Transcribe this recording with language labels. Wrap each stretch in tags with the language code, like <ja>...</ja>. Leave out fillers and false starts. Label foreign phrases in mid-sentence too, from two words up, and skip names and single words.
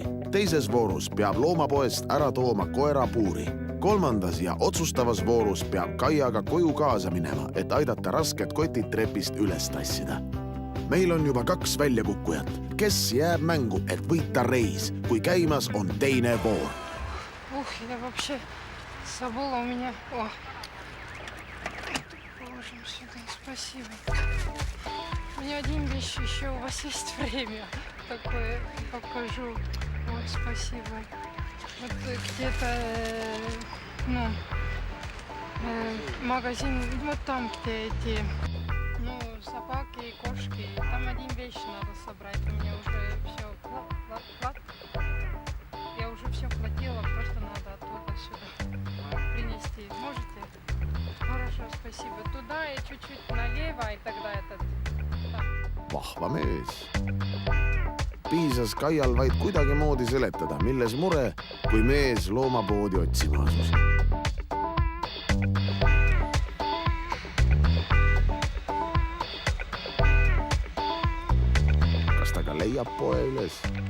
<et>Teises voorus peab loomapoest ära tooma koerapuuri. Kolmandas ja otsustavas voorus peab Kaiaga koju kaasa minema, et aidata rasked kotid trepist üles tassida. Meil on juba 2 väljakukkujat, kes jääb mängu, et võita reis, kui käimas on teine voor.</et> <ru>Я вообще забыла у меня. О, положим сюда, спасибо. У меня один вещь еще, у вас есть время? Такое покажу. Вот, спасибо. Вот где-то, магазин, вот там, где эти, собаки и кошки. Там один вещь надо собрать. У меня уже все Я уже все платила, просто надо оттуда сюда принести. Можете? Хорошо, спасибо. Туда и чуть-чуть налево, и тогда этот...</ru> <et>Vahva mees. Piisas Kaial vaid kuidagi moodi seletada, milles mure, kui mees loomapoodi otsima asus. Kas ta ka leiab poe üles?</et>